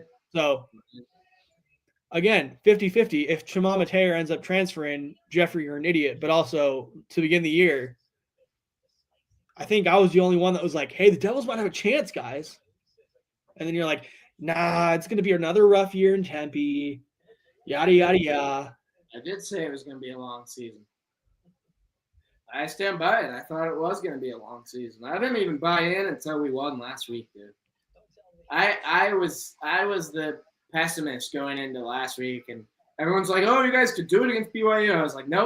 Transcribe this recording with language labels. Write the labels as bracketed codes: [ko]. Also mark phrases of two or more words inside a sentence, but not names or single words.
[en] So, again, 50-50. If Shimon Mateer ends up transferring, Jeffrey, you're an idiot. But also, to begin the year, I think I was the only one that was like, hey, the Devils might have a chance, guys. And then you're like, nah, it's going to be another rough year in Tempe. Yada, yada, yada. I did say it was going to be a long season. I stand by it. I thought it was going to be a long season. I didn't even buy in until we won last week, dude. I was the pessimist going into last week, and everyone's like, "Oh, you guys could do it against BYU."